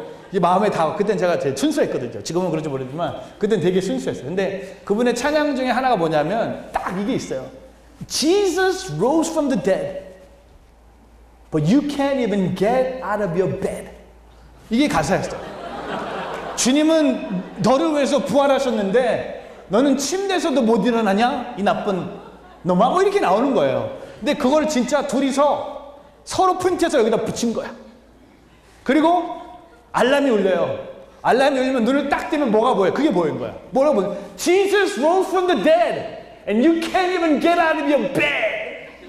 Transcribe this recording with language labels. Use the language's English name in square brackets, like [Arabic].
[Korean] 이게 마음에 닿아. 그땐 제가 제일 순수했거든요. 지금은 그런지 모르지만 그땐 되게 순수했어요. 근데 그분의 찬양 중에 하나가 뭐냐면 딱 이게 있어요. [English] Jesus rose from the dead, but you can't even get out of your bed. [Korean] 이게 가사였어요. 주님은 너를 위해서 부활하셨는데 너는 침대에서도 못 일어나냐? 이 나쁜 놈아. 뭐 이렇게 나오는 거예요. 근데 그걸 진짜 둘이서 서로 프린트해서 여기다 붙인 거야. 그리고 알람이 울려요. 알람이 울리면 눈을 딱 뜨면 뭐가 보여? 그게 보이는 거야. 뭐라고 보여? [English] Jesus rose from the dead and you can't even get out of your bed.